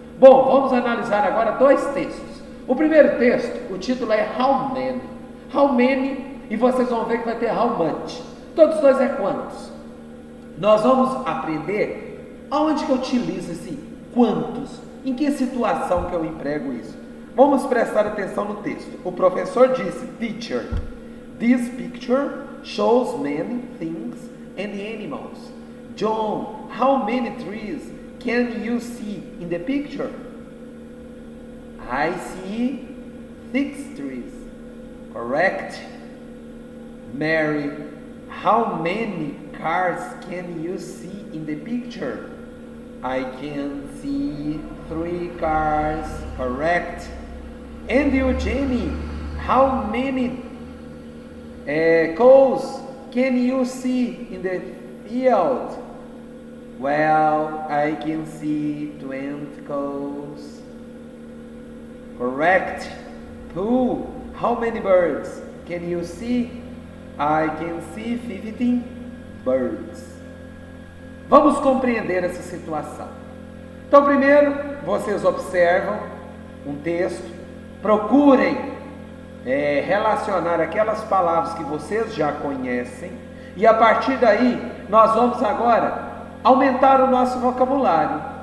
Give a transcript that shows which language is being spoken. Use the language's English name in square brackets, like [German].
[Portuguese] Bom, vamos analisar agora dois textos. O primeiro texto, o título é How Many? How many, e vocês vão ver que vai ter how much. Todos dois é quantos. Nós vamos aprender aonde que eu utilizo esse quantos, em que situação que eu emprego isso. Vamos prestar atenção no texto. O professor disse: [English] Teacher, this picture shows many things and animals. John, how many trees can you see in the picture? I see 6 trees. Correct. Mary, how many cars can you see in the picture? I can see 3 cars. Correct. And Eugenie, how many cows can you see in the field? Well, I can see 20 cows. Correct. Who? How many birds can you see? I can see 15 birds. [Portuguese] Vamos compreender essa situação. Então, primeiro, vocês observam um texto, procurem relacionar aquelas palavras que vocês já conhecem, e a partir daí, nós vamos agora aumentar o nosso vocabulário.